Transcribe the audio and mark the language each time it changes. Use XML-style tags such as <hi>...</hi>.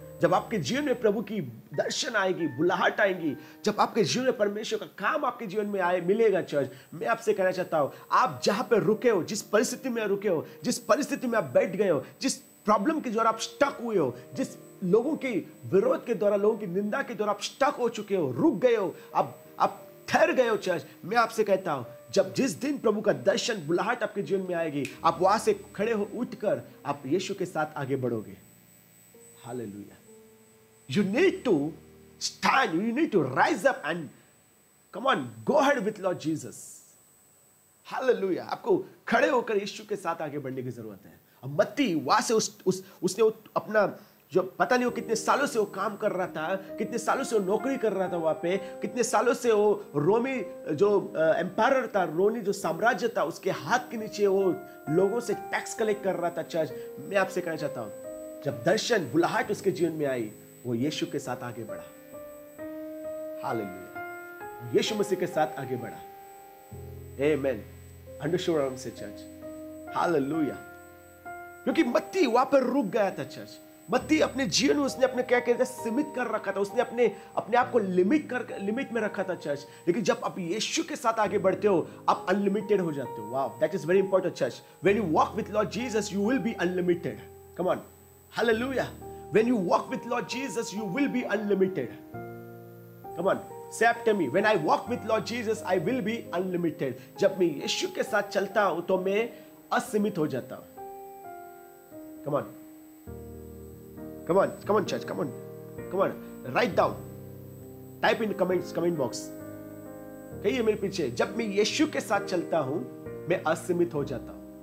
<hi>जब आपके जीवन में प्रभु की दर्शन आएगी, बुलाहट आएगी, जब आपके जीवन में परमेश्वर का काम आपके जीवन में आए मिलेगा चर्च, मैं आपसे कहना चाहता हूं, आप जहां पे रुके हो, जिस परिस्थिति में रुके हो, जिस परिस्थिति में आप बैठ गए हो, जिस प्रॉब्लम के द्वारा आप स्टक हुए हो, जिस लोगों के विरोध के द्वारा, लोगों की निंदा के द्वारा आप स्टक हो चुके हो, रुक गए हो, आप ठहर गए हो चर्च, मैं आपसे कहता हूं, जब जिस दिन प्रभु का दर्शन, बुलाहट आपके जीवन में आएगी, आप वहां से खड़े हो, उठकर आप यीशु के साथ आगे बढ़ोगे। Hallelujah.</hi> <en>You need to stand, you need to rise up and come on, go ahead with Lord Jesus. Hallelujah.</en> <hi>आपको खड़े होकर यीशु के साथ आगे बढ़ने की जरूरत है। अब मत्ती वहां से उसने अपना जो पता नहीं वो कितने सालों से वो काम कर रहा था, कितने सालों से वो नौकरी कर रहा था वहां पे, कितने सालों से वो रोमी जो एम्पायर था, रोमी जो साम्राज्य था, उसके हाथ के नीचे वो लोगों से टैक्स कलेक्ट कर रहा था। चर्च, मैं आपसे कहना चाहता हूं, जब दर्शन, बुलाहट उसके जीवन में आई, वो यीशु के साथ आगे बढ़ा। हालेलुया, यीशु मसीह के साथ आगे बढ़ा। आमेन,</hi> <en>understood what I am saying</en> <hi>church? Hallelujah. क्योंकि मत्ती वहां पर रुक गया था चर्च। मत्ती अपने जीवन में उसने अपने क्या कहते हैं सीमित कर रखा था, उसने अपने आप को लिमिट में रखा था चर्च। लेकिन जब आप यीशु के साथ आगे बढ़ते हो, आप अनलिमिटेड हो जाते हो।</hi> <en>Wow, that is very important church. When you walk with Lord Jesus, you will be unlimited. Come on, hallelujah. When you walk with Lord Jesus, you will be unlimited. Come on, say after me. When I walk with Lord Jesus, I will be unlimited.</en> <hi>जब मैं यीशु के साथ चलता हूं तो मैं असीमित हो जाता हूं।</hi> <en>Come on, come on, come on, church, come on, come on. Write down, type in comment box.</en> <hi>कहिए मेरे पीछे, जब मैं यीशु के साथ चलता हूं, मैं असीमित हो जाता हूं।</hi>